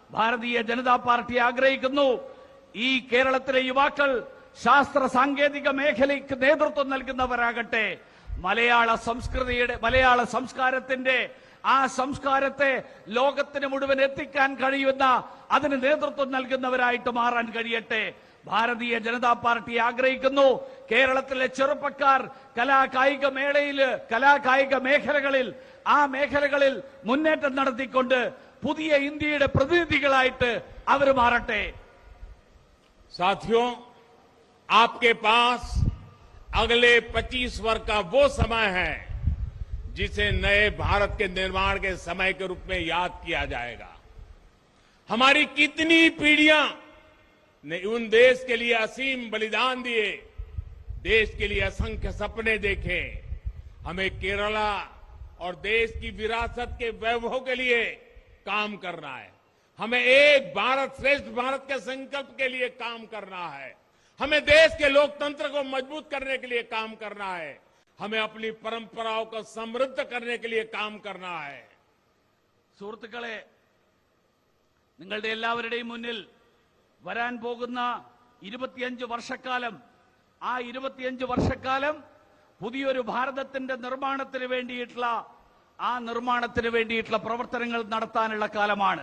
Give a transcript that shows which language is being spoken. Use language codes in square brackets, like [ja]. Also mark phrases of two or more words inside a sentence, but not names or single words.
[ml] ഭാരതീയ ജനതാ പാർട്ടി ആഗ്രഹിക്കുന്നു ഈ കേരളത്തിലെ യുവാക്കൾ ശാസ്ത്ര സാങ്കേതിക മേഖലയ്ക്ക് നേതൃത്വം നൽകുന്നവരാകട്ടെ, മലയാള സംസ്കാരത്തിന്റെ ആ സംസ്കാരത്തെ ലോകത്തിന് മുഴുവൻ എത്തിക്കാൻ കഴിയുന്ന അതിന് നേതൃത്വം നൽകുന്നവരായിട്ട് മാറാൻ കഴിയട്ടെ. ഭാരതീയ ജനതാ പാർട്ടി ആഗ്രഹിക്കുന്നു കേരളത്തിലെ ചെറുപ്പക്കാർ കലാകായിക മേഖലകളിൽ ആ മേഖലകളിൽ മുന്നേറ്റം നടത്തിക്കൊണ്ട് പുതിയ ഇന്ത്യയുടെ പ്രതിനിധികളായിട്ട് അവർ മാറട്ടെ. [hi] साथियों, आपके पास अगले 25 वर्ष का वो समय है जिसे नए भारत के निर्माण के समय के रूप में याद किया जाएगा. हमारी कितनी पीढ़ियां ने उन देश के लिए असीम बलिदान दिए, देश के लिए असंख्य सपने देखे. हमें केरला और देश की विरासत के वैभव के लिए काम करना है. हमें एक भारत श्रेष्ठ भारत के संकल्प के लिए काम करना है. हमें देश के लोकतंत्र को मजबूत करने के लिए काम करना है. हमें अपनी परंपराओं को समृद्ध करने के लिए काम करना है. [ml] സുഹൃത്തുക്കളെ, നിങ്ങളുടെ എല്ലാവരുടെയും മുന്നിൽ വരാൻ പോകുന്ന 25 വർഷക്കാലം, ആ 25 വർഷക്കാലം പുതിയൊരു ഭാരതത്തിന്റെ നിർമ്മാണത്തിന് വേണ്ടിയിട്ടുള്ള പ്രവർത്തനങ്ങൾ നടത്താനുള്ള കാലമാണ്.